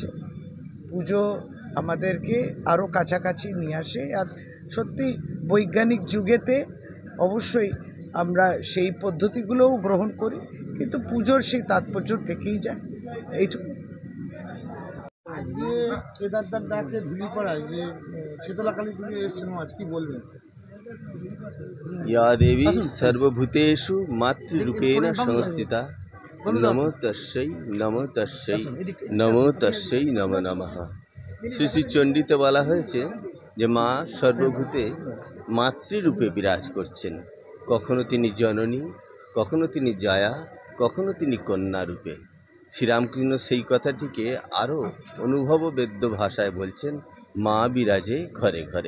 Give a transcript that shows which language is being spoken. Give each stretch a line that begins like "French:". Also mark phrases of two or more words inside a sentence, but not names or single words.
Bangla: পুজো আমাদেরকে আরও কাছাকাছি নিয়ে আসে, আর সত্যি বৈজ্ঞানিক যুগেতে অবশ্যই আমরা সেই পদ্ধতিগুলোও গ্রহণ করি, কিন্তু পুজোর সেই তাৎপর্য থেকেই যায়, এইটুকু। আজকে কেদারদার ডাকে ঢুলিপাড়ায় যে শীতলাকালী পুজো এসছেন, আজ কি বলবেন?
Sanskrit: या देवी सर्वभूतेषु मातृरूपेण संस्थिता नमो तस्यै नमो तस्यै नमो तस्यै नमो नमः।
Bangla: শ্রী শ্রী চণ্ডীতে বলা হয়েছে যে মা সর্বভূতে মাতৃরূপে বিরাজ করছেন। কখনো তিনি জননী, কখনো তিনি জয়া, কখনো তিনি কন্যা রূপে। শ্রীরামকৃষ্ণ সেই কথাটিকে আরও অনুভববেদ্য ভাষায় বলছেন, মা বিরাজে ঘরে ঘরে।